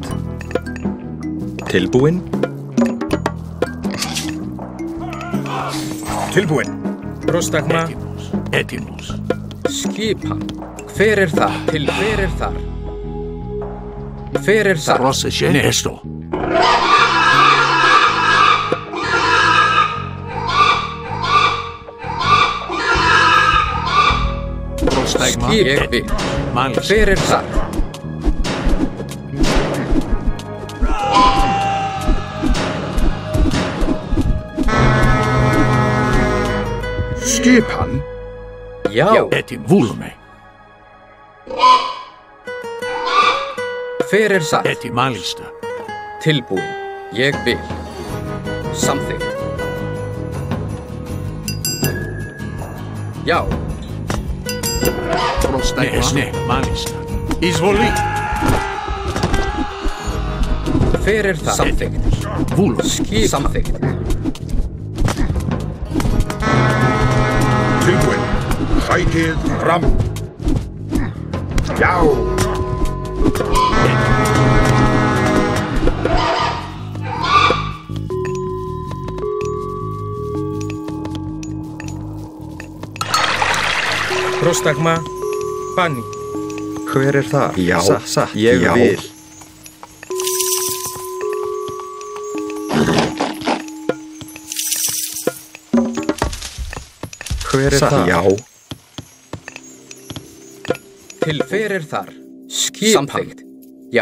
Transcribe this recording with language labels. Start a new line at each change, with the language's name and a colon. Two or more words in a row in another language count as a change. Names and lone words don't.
Icelandic: Tilbúin. Tilbúin.
Greek: Πρόσταγμα. Έτοιμος.
Icelandic: Skipan. Hver þar? Til hver þar? Hver þar?
Greek: Πρόσεχε. Ναι, έστω. Πρόσταγμα.
Icelandic: Ég vil.
Greek: Μάλιστα.
Icelandic: Hver þar? Skipan. Já.
Greek: Έτοιμο. Βούλουμε.
Icelandic: Hver þar?
Greek: Έτοιμο. Μάλιστα.
Icelandic: Tilbúin. Ég vil. Samþykkt. Já.
Greek: Πρόσταγμα. Ναι, μάλιστα. Εισβολή.
Icelandic: Hver þar? Samþykkt.
Greek: Βούλουμε.
Icelandic: Samþykkt. Tilbúin. Sækið fram. Já.
Greek: Πρόσταγμα. Πάνι.
Icelandic: Hver þar? Já, satt. Ég vil. Hver þar? Já. Til hver þar? Skipan. Samþykkt. Já.